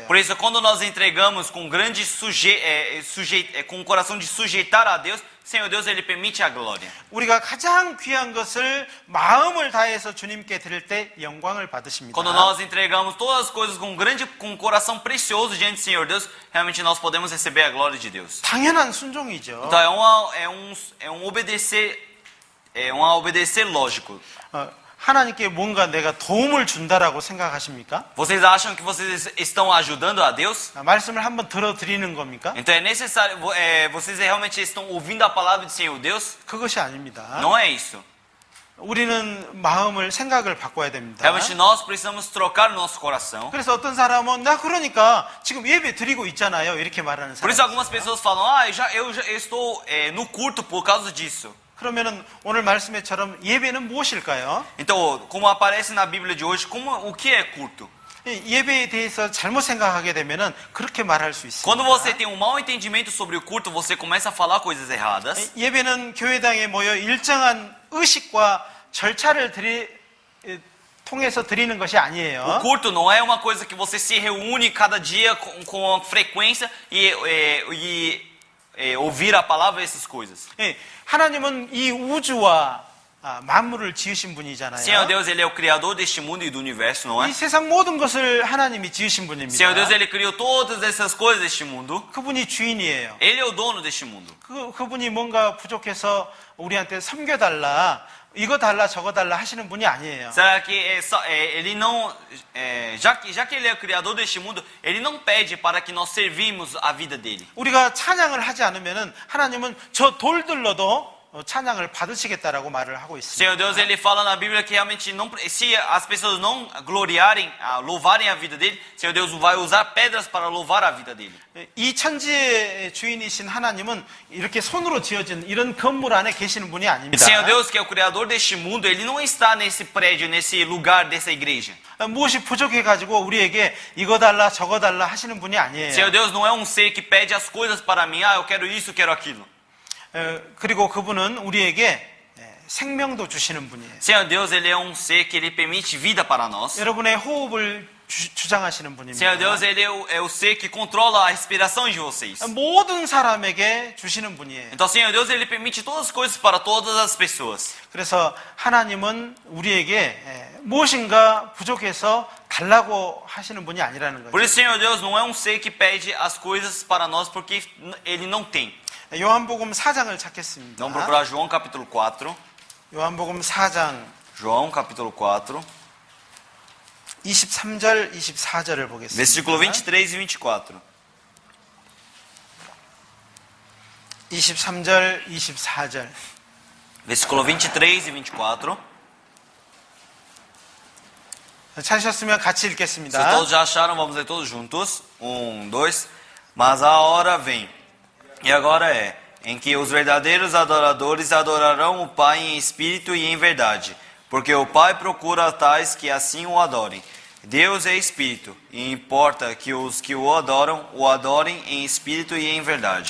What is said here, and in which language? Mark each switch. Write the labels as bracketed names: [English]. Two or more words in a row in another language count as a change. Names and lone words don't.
[Portuguese] Por isso, quando nós entregamos com grande com o coração de sujeitar a Deus, Senhor Deus, Ele permite a glória. [Korean] 우리가 가장 귀한 것을 마음을 다해서 주님께 드릴 때 영광을 받으십니다. [Portuguese] Quando nós entregamos todas as coisas com um coração precioso diante do Senhor Deus, realmente nós podemos receber a glória de Deus. [Korean] 당연한 순종이죠. [Portuguese] Então é um obedecer lógico. [Korean] 하나님께 뭔가 내가 도움을 준다라고 생각하십니까? [Portuguese] Vocês acham que vocês estão ajudando a Deus? [Korean] 말씀을 한번 들어드리는 겁니까? [Portuguese] Então é necessário, vocês realmente estão ouvindo a palavra do Senhor Deus? [Korean] 그것이 아닙니다. [Portuguese] Não é isso. [Korean] 우리는 마음을 생각을 바꿔야 됩니다. [Portuguese] Realmente nós precisamos trocar o nosso coração. [Korean] 그래서 어떤 사람은 나 그러니까 지금 예배 드리고 있잖아요. 이렇게 말하는 [Portuguese] Por isso [Korean] 사람. [Portuguese] algumas pessoas falam, ah, eu estou no culto por causa disso. [Korean] 그러면은 오늘 말씀에처럼 예배는 무엇일까요? [Portuguese] Então, como aparece na Bíblia de hoje, o que é culto? [Korean] 이 예배에 대해서 잘못 생각하게 되면은 그렇게 말할 수 [Portuguese] Quando você [Korean] 있습니다. [Portuguese] tem um mau entendimento sobre o culto, você começa a falar coisas erradas. [Korean] 예배는 교회당에 모여 일정한 의식과 절차를 통해서 드리는 것이 [Portuguese] O [Korean] 아니에요. [Portuguese] culto não é uma coisa que você se reúne cada dia com frequência e ouvir a palavra e essas coisas. [Korean] 예, 하나님은 이 우주와 만물을 지으신 분이잖아요. [Portuguese] Senhor Deus, Ele é o Criador deste mundo e do universo, não [Korean] 이 [Portuguese] é? [Korean] 세상 모든 것을 하나님이 지으신 분입니다. [Portuguese] Senhor Deus, Ele criou todas essas coisas deste mundo. [Korean] 그분이 주인이에요. [Portuguese] Ele é o dono deste mundo. [Korean] 그분이 뭔가 부족해서 우리한테 섬겨달라, 이거 달라, 저거 달라 하시는 분이 아니에요. [Portuguese] Será que Ele não, já que Ele é o Criador deste mundo, Ele não pede para que nós servimos a vida dele. [Korean] 우리가 찬양을 하지 않으면은 하나님은 저 돌들러도 찬양을 받으시겠다라고 말을 하고 있습니다. [Portuguese] Senhor Deus, Ele fala na Bíblia que realmente não, se as pessoas não gloriarem, louvarem a vida dele, Senhor Deus vai usar pedras para louvar a vida dele. [Korean] 이 천지의 주인이신 하나님은 이렇게 손으로 지어진 이런 건물 안에 계시는 분이 아닙니다. [Portuguese] Senhor Deus, que é o Criador deste mundo, Ele não está nesse prédio, nesse lugar dessa igreja. [Korean] 무엇이 부족해가지고 우리에게 이거 달라 저거 달라 하시는 분이 아니에요. [Portuguese] Senhor Deus não é um ser que pede as coisas para mim, eu quero isso, eu quero aquilo. [Korean] 그리고 그분은 우리에게 생명도 주시는 분이에요. [Portuguese] Senhor Deus, Ele é um ser que Ele permite vida para nós. [Korean] 여러분의 호흡을 주장하시는 분입니다. [Portuguese] Senhor Deus, Ele é o ser que controla a respiração de vocês. [Korean] 모든 사람에게 주시는 분이에요. [Portuguese] Então, Senhor Deus, Ele permite todas as coisas para todas as pessoas. [Korean] 그래서 하나님은 우리에게 무엇인가 부족해서 달라고 하시는 분이 아니라는 거죠. [Portuguese] Por isso, Senhor Deus não é um ser que pede as coisas para nós porque Ele não tem. [Korean] 요한복음 4장을 찾겠습니다. [Portuguese] Vamos procurar João capítulo 4. [Korean] 요한복음 4장 [Portuguese] João capítulo 4, [Korean] 23절, 24절을 보겠습니다. [Portuguese] versículo 23 e 24. [Korean] 23절, 24절. [Portuguese] Versículo 23 e 24. [Korean] 찾으셨으면 같이 [Portuguese] Se [Korean] 읽겠습니다. [Portuguese] todos já acharam, vamos ler todos juntos. 1, 2. Mas a hora vem, e agora é, em que os verdadeiros adoradores adorarão o Pai em espírito e em verdade, porque o Pai procura tais que assim o adorem. Deus é espírito, e importa que os que o adorem em espírito e em verdade.